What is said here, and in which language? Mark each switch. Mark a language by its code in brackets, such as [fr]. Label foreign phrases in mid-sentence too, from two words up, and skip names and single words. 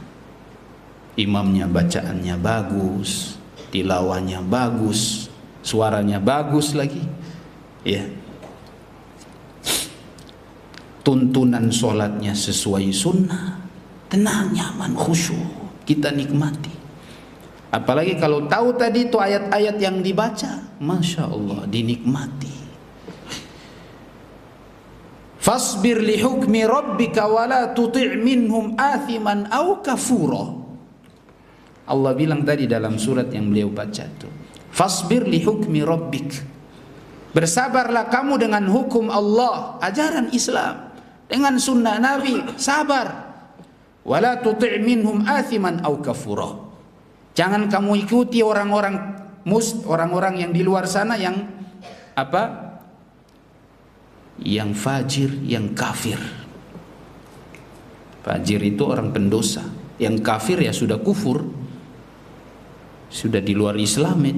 [id] Imamnya bacaannya bagus, tilawahnya bagus, suaranya bagus lagi, ya. Tuntunan sholatnya sesuai sunnah, tenang, nyaman, khusyuk, kita nikmati. Apalagi kalau tahu tadi itu ayat-ayat yang dibaca, [ar] ما شاء الله, [id] dinikmati. [ar] فاصبر لحكم ربك ولا تطع منهم آثما أو كفورا. [id] Allah bilang tadi dalam surat yang beliau baca itu, [ar] فاصبر لحكم ربك, [id] bersabarlah kamu dengan hukum Allah, ajaran Islam, dengan sunnah Nabi, sabar. [ar] ولا تطع منهم آثما أو كفورا. [id] Jangan kamu ikuti orang-orang yang di luar sana yang apa? Yang fajir, yang kafir. Fajir itu orang pendosa, yang kafir ya sudah kufur, sudah di luar Islam itu.